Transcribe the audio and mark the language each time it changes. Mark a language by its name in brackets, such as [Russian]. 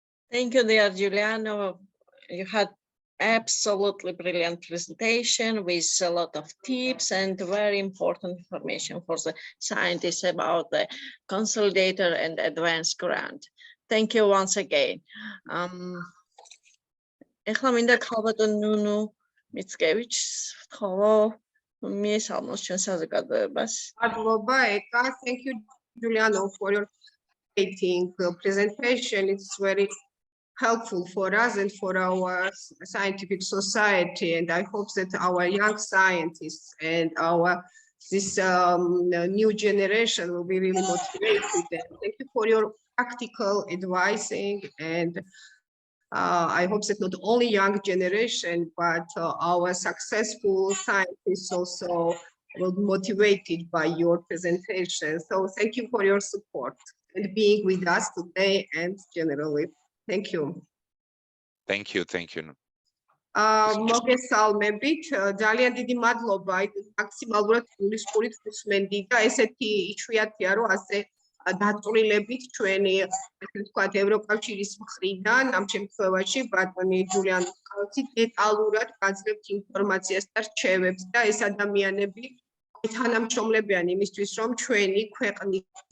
[English] Thank you, dear Giuliano. You had absolutely brilliant presentation with a lot of tips and very important information for the scientists about the Consolidator and Advanced Grant. Thank you once again. [Georgian] ეხლა მინდა ქალბატონ ნუნუ მიცკევიჩს ვთხოვო მიესალმოს ჩვენ საზოგადოებას. მადლობა ეკა, [English] thank you Giuliano for your presentation. It's very helpful for us and for our scientific society, and I hope that our young scientists and this new generation will be really motivated. Thank you for your practical advising, and I hope that not only young generation but our successful scientists also will be motivated by your presentation. So thank you for your support and being with us today and generally. Thank you. Thank you. [Georgian] მოგესალმებით, ძალიან დიდი მადლობა მაქსიმალურად გულისხმობით გუსმენდი და ესეთი იშვიათია რომ ასე დაწვრილებით ჩვენი ასე ვთქვათ ევროკავშირის მხრიდან ამ შემთხვევაში ბატონი ჯულიანოს კალცი დეტალურად გაძლევთ ინფორმაციას და რჩევებს და ეს ადამიანები თანამშრომლებიან იმისთვის რომ ჩვენი ქვეყნის